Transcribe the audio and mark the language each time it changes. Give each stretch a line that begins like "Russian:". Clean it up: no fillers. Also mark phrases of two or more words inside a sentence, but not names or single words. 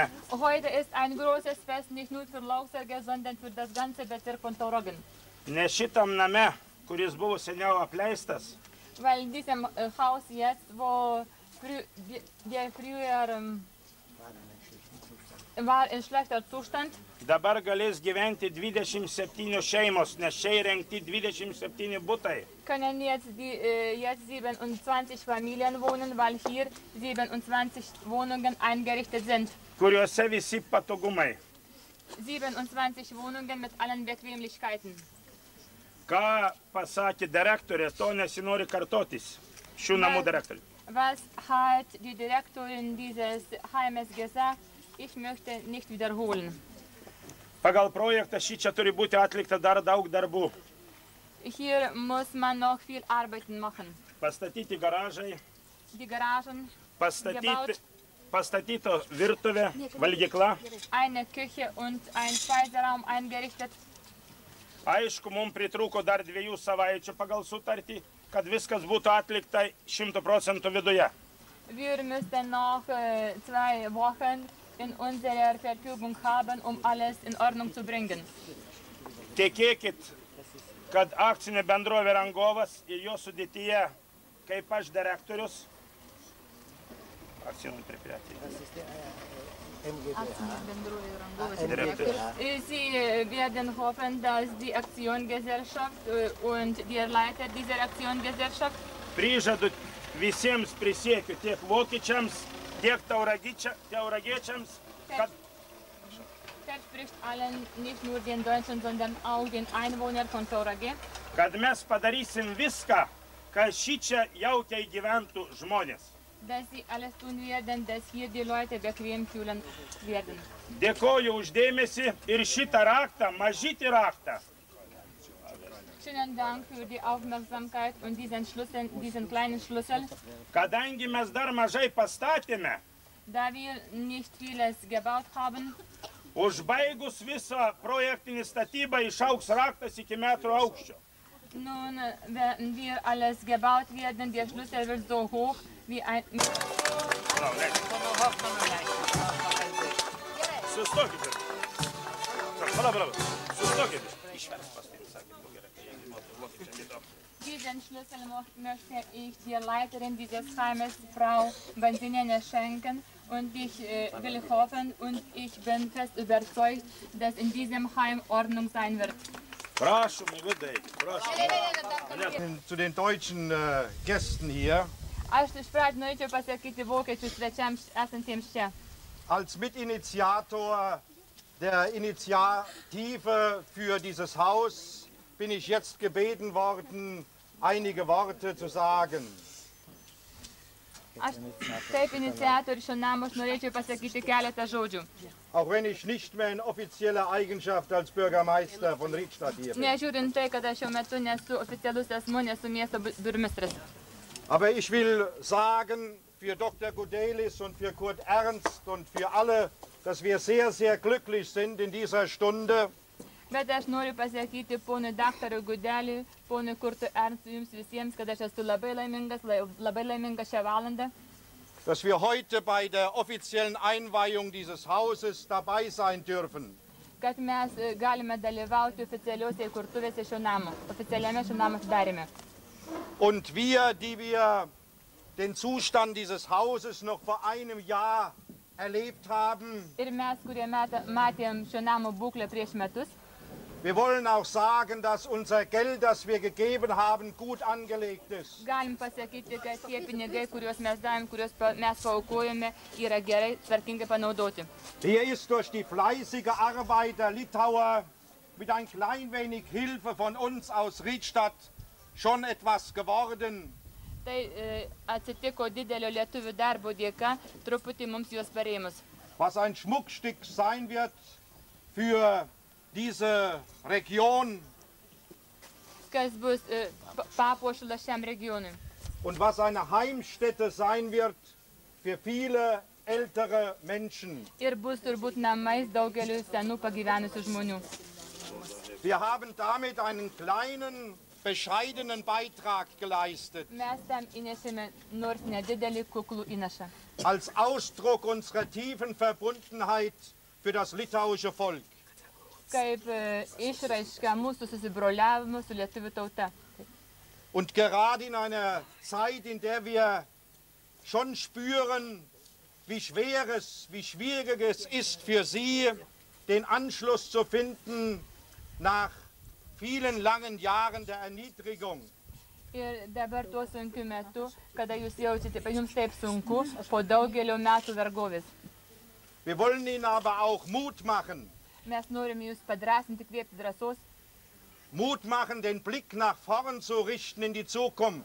German: Heute ist ein großes Fest, nicht nur für Lauksargę, sondern für das ganze Bezirk von Tauragė.
Lithuanian: Ne šitam name, kuris buvo seniau apleistas,
German: Weil in diesem Haus jetzt, wo der früher war in schlechter Zustand,
Lithuanian: dabar galės gyventi 27 šeimos, nes čia įrengti 27 butai.
German: können jetzt 27 Familien wohnen, weil hier 27 Wohnungen eingerichtet sind.
Lithuanian: Kuriuose visi patogumai.
German: 27 Wohnungen mit allen Bequemlichkeiten.
Lithuanian: Ką pasakė direktorė, to nesinori kartotis. Šių namų direktorė.
German: Was hat die Direktorin dieses Heimes gesagt? Ich möchte nicht wiederholen.
Lithuanian: Pagal projektą šį čia turi būti atlikta dar daug darbų.
German: Hier muss man noch viel Arbeiten machen.
Lithuanian: Pastatyti garažai,
German: Die Garagen,
Lithuanian: pastatyto virtuvė, valgykla.
German: eine Küche und ein Speiseraum eingerichtet.
Lithuanian: Aišku, mums pritrūko dar 2 savaičių pagal sutartį, kad viskas būtų atlikta 100% viduje.
German: Wir müssten noch 2 Wochen in unserer Verfügung haben, alles in Ordnung zu bringen.
Lithuanian: Tikėkit, kad akcinė bendrovė rangovas ir jo sudėtyje, kaip aš direktorius, akcinė предприятие.
German: Sie werden hoffen, dass die Aktiengesellschaft und der Leiter dieser Aktiengesellschaft
Lithuanian: Prižadu visiems prisiekiu, tiek vokiečiams, tiek tauragiečiams, kad
German: verspricht allen, nicht nur den Deutschen, sondern auch den Einwohnern von Tauragė,
Lithuanian: kad mes padarysim viską, kad šičia jaukiai gyventų žmonės.
German: dass sie alles tun werden, dass hier die Leute bequem fühlen werden.
Lithuanian: Dėkoju uždėmesį ir šitą raktą, mažytį raktą.
German: Schönen Dank für die Aufmerksamkeit und diesen kleinen Schlüssel.
Lithuanian: Kadangi mes dar mažai pastatėme,
German: Da wir nicht vieles gebaut haben,
Lithuanian: užbaigus visą projektinį statybą išaugs raktas iki metro aukščio.
German: nun, wenn wir alles gebaut werden, der Schlüssel wird so hoch wie ein...
Lithuanian: Sustokite. Pala. Sustokite.
German: Diesen Schlüssel möchte ich der Leiterin dieses Heimes, Frau Banzinene, schenken. Und ich will hoffen und ich bin fest überzeugt, dass in diesem Heim Ordnung sein wird. Zu den deutschen Gästen hier.
Lithuanian: Aš iš pradžių norėčiau pasakyti vokiečių svečiams esantiems čia.
German: Als Mitinitiator der Initiative für dieses Haus bin ich jetzt gebeten worden, einige Worte zu sagen.
Lithuanian: Aš kaip iniciatorius šio namo norėčiau pasakyti keletą žodžių.
German: Auch wenn ich nicht mehr in offizieller Eigenschaft als Bürgermeister von Riedstadt hier bin.
Lithuanian: Nežiūrint tai, kad aš šiuo metu nesu oficialus asmuo, nesu miesto burmistras.
German: Aber ich will sagen, für Dr. Gudelis und für Kurt Ernst und für alle, dass wir sehr, sehr glücklich sind in dieser Stunde.
Lithuanian: Bet aš noriu pasakyti ponui daktarui Gudeliui, ponui Kurtui Ernstui, jums visiems, kad aš esu labai laiminga šią valandą.
German: Dass wir heute bei der offiziellen Einweihung dieses Hauses dabei sein dürfen.
Lithuanian: Kad mes galime dalyvauti oficialiuose įkurtuvėse šio namo, oficialiame šio namo atidaryme.
German: Und wir, die wir den Zustand dieses Hauses noch vor einem Jahr erlebt haben,
Lithuanian: Ir mes, kurie matėm šio namo būklę prieš metus,
German: wir wollen auch sagen, dass unser Geld, das wir gegeben haben, gut angelegt ist.
Lithuanian: galim pasakyti, kad tie pinigai, kuriuos mes davėm, kuriuos mes paaukojame, yra gerai, tvarkingai panaudoti.
German: Hier ist durch die fleißige Arbeit der Litauer mit ein klein wenig Hilfe von uns aus Riedstadt schon etwas geworden.
Lithuanian: Tai atsitiko didelio lietuvių darbo dėka, truputį mums juos pareimus.
German: Was ein Schmuckstück sein wird für diese Region
Lithuanian: Kas bus papuošalas šiam regionui.
German: und was eine Heimstätte sein wird für viele ältere Menschen.
Lithuanian: Ir bus turbūt namais daugeliu senų pagyvenusių žmonių.
German: Wir haben damit einen kleinen, bescheidenen Beitrag geleistet.
Lithuanian: Mes tam įnešėme nors nedidelį kuklų įnašą.
German: Als Ausdruck unserer tiefen Verbundenheit für das litauische Volk.
Lithuanian: Kaip išraiška mūsų susibroliavimo su lietuvių tauta.
German: Und gerade in einer Zeit, in der wir schon spüren, wie schwierig es ist für Sie, den Anschluss zu finden nach vielen langen Jahren der Erniedrigung.
Lithuanian: Ir dabar tuo sunkiu metu, kada jūs jaučiate, jums taip sunku, po daugelio metų vergovės.
German: Wir wollen Ihnen aber auch Mut machen.
Lithuanian: Mes norim jūs padrasinti, kviepti drąsos,
German: Mut machen, den Blick nach vorn zu richten in die Zukunft.